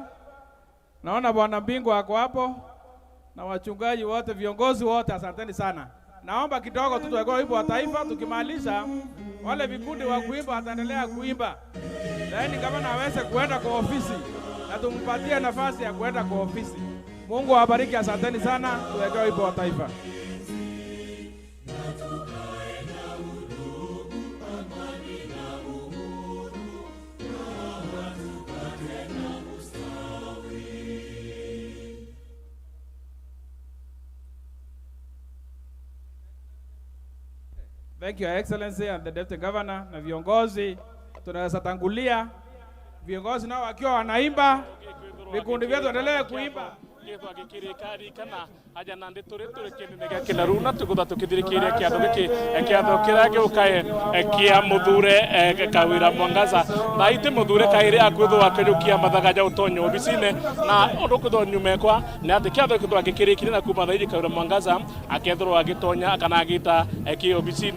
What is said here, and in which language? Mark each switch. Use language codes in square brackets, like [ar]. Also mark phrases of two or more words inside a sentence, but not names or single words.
[sw] Naona Bwana Mbingu ako hapo na wachungaji wote, viongozi wote, asanteni sana. Naomba kidogo tu tuwekee wimbo wa taifa. Tukimaliza wale vikundi wa kuimba wataendelea kuimba. Lakini gavana aweze kuenda kwa ofisi na tumpatie nafasi ya kuenda kwa ofisi. Mungu awabariki, asanteni sana. Tuwekee wimbo wa taifa. [en] Thank you, Your Excellency and the Deputy Governor [sw] na viongozi. Tunaweza tangulia viongozi nao wakiwa wanaimba, vikundi vyetu endelee kuimba. [mer] Githwa gikirikari kana aja nande turi kinene kina runa tukutha tukithirikiria kiatho giki kiatho kira giukae kia muthure Kawira Mwangaza na ite muthure kaire akwithwa akirukia mathagaja utonyo obisine na urukutho nyumekwa na ati kiatho kithwa gikirikire na kuma thairi Kawira Mwangaza akethirwa agitonya kana agita ki obisine